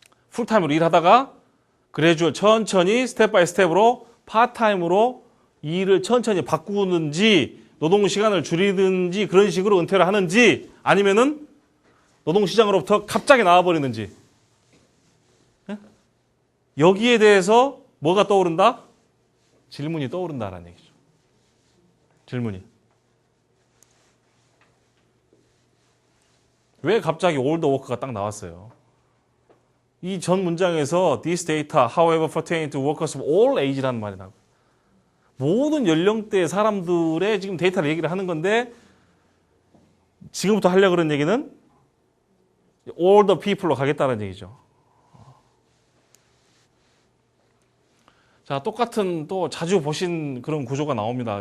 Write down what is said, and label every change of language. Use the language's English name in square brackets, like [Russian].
[Korean] 풀타임으로 일하다가 그래주얼 천천히 스텝 바이 스텝으로 파타임으로 일을 천천히 바꾸는지 노동시간을 줄이든지 그런 식으로 은퇴를 하는지 아니면은 노동시장으로부터 갑자기 나와버리는지 여기에 대해서 뭐가 떠오른다? 질문이 떠오른다라는 얘기죠. 질문이. 왜 갑자기 올더 워크가 딱 나왔어요? 이 전 문장에서 [English] this data, however, pertain to workers of all age라는 [Korean] 말이 나와요. 모든 연령대의 사람들의 지금 데이터를 얘기를 하는 건데 지금부터 하려고 그런 얘기는 all the people로 가겠다는 얘기죠. 자, 똑같은 또 자주 보신 그런 구조가 나옵니다.